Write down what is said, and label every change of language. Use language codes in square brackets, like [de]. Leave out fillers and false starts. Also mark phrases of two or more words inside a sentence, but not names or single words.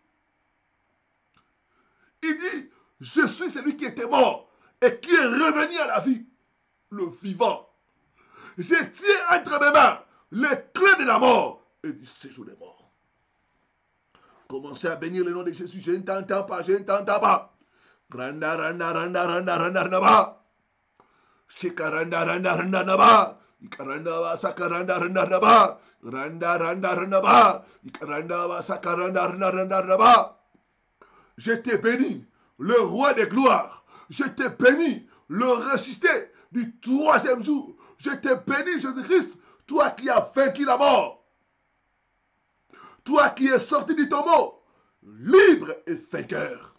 [fr] Il dit, je suis celui qui était mort et qui est revenu à la vie. Le vivant. Je tiens entre mes mains les clés de la mort et du séjour des morts. Commencez à bénir le nom de Jésus. Je ne t'entends pas, je ne t'entends pas. Randa, randa, randa, randa, randa, randa, Shikaranda, randa, randa, randa, Ikaranda, sakaranda, randa, randa, randa, randa, randa, Ikaranda, sakaranda, randa, randa, randa. Je te bénis. le roi des gloires. Je te bénis, le ressuscité du troisième jour. Je te bénis, Jésus-Christ, toi qui as vaincu la mort. Toi qui es sorti du tombeau, libre et vainqueur.